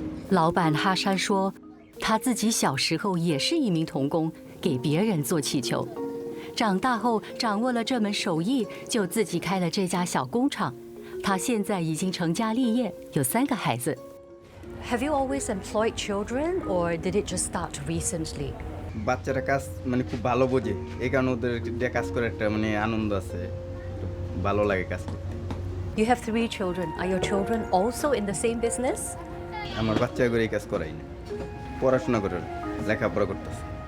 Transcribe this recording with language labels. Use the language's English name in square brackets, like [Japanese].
[Chinese] 老板哈山说，他自己小时候也是一名童工，给别人做气球。长大后掌握了这门手艺，就自己开了这家小工厂。他现在已经成家立业，有3个孩子。 [English] Have you always employed children, or did it just start recently? [Bangla] বাচ্চারা কাজ মানে খুব ভালো বোঝে, এই কারণে ওদের দিয়ে কাজ করে একটা মানে আনন্দ আছে, ভালো লাগে কাজ করতে। [English] You have 3 children. Are your children also in the same business? [Bangla] আমার বাচ্চাগুলো এই কাজ করাই না, পড়াশোনা করে লেখাপড়া করতেছে।